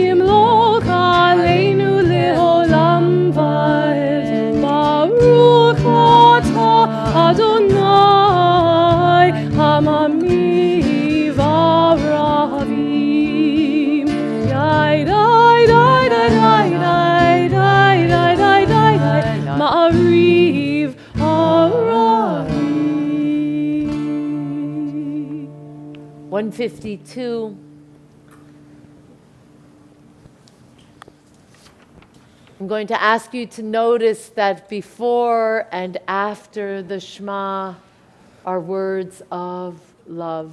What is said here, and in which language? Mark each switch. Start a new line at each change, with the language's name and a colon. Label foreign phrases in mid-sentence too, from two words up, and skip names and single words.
Hebrew: ישמור עלינו לעולם ועד. ברוך אתה אדוני הממיב ערבים. די די די די די די די די די די מעריב ערבים. 152.
English: I'm going to ask you to notice that before and after the Shema are words of love.